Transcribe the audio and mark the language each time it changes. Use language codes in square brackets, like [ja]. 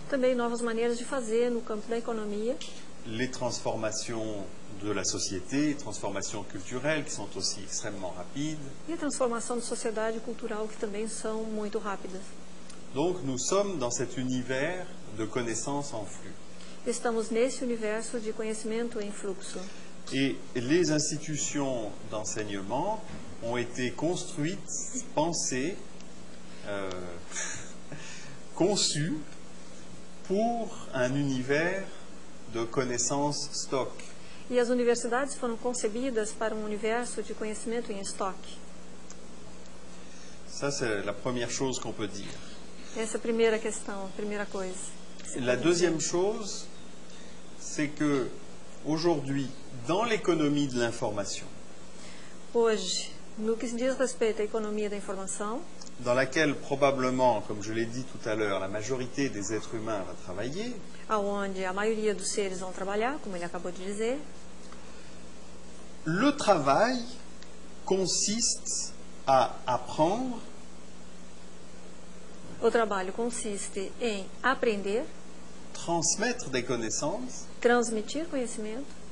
[pt] também novas maneiras de fazer no campo da economia, [fr] les transformations de la société, transformations culturelles qui sont aussi extrêmement rapides. [pt] e a transformação de sociedade e cultural, que também são muito rápidas. [fr] Donc nous sommes dans cet univers de connaissances en flux. [pt] Estamos nesse universo de conhecimento em fluxo. [fr] Et les institutions d'enseignement ont été construites, pensées, conçues pour un univers de connaissances stock. [pt] E as universidades foram concebidas para um universo de conhecimento em estoque. [fr] Ça, c'est la première chose qu'on peut dire. [pt] Essa é a primeira questão, a primeira coisa. [fr] La deuxième chose, c'est que aujourd'hui, dans l'économie de l'information, [pt] Hoje, no que se diz respeito à economia da informação, [fr] dans laquelle probablement, comme je l'ai dit tout à l'heure, la majorité des êtres humains va travailler, [pt] aonde a maioria dos seres vão trabalhar, como ele acabou de dizer, [fr] le travail consiste à apprendre, [pt] o trabalho consiste em aprender, [fr] transmettre des connaissances, [pt] transmitir conhecimento,